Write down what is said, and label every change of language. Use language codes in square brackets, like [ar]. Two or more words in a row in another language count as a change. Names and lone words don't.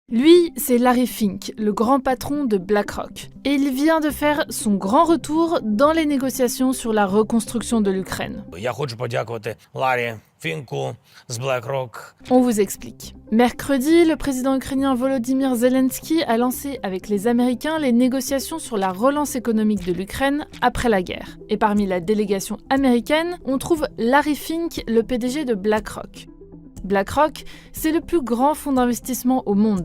[fr] Lui, c'est Larry Fink, le grand patron de BlackRock. Et il vient de faire son grand retour dans les négociations sur la reconstruction de l'Ukraine. [uk] Я хочу подякувати Ларі Фінку з BlackRock. [fr] On vous explique. Mercredi, le président ukrainien Volodymyr Zelensky a lancé avec les Américains les négociations sur la relance économique de l'Ukraine après la guerre. Et parmi la délégation américaine, on trouve Larry Fink, le PDG de BlackRock. BlackRock, c'est le plus grand fonds d'investissement au monde.